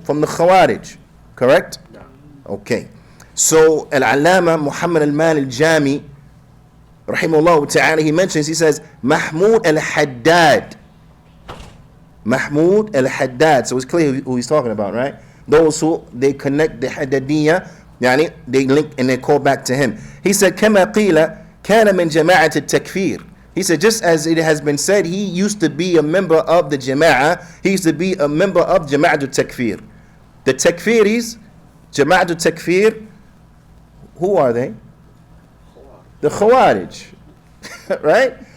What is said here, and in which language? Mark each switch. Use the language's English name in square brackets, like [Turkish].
[English] From the Khawarij, correct? Yeah. Okay. So Al-Allama Muhammad Amal al-Jami, rahimahullah ta'ala, he mentions, he says, Mahmud al-Haddad. Mahmud al-Haddad. So it's clear who he's talking about, right? Those who they connect the Haddadiyah, yani they link and they call back to him. He said, [Arabic] كما قيل كان من جماعة التكفير. [English] He said, just as it has been said, he used to be a member of the Jama'ah. He used to be a member of Jama'at al-Takfir. The Takfiris, Jama'at al-Takfir, who are they? The Khawarij. Right?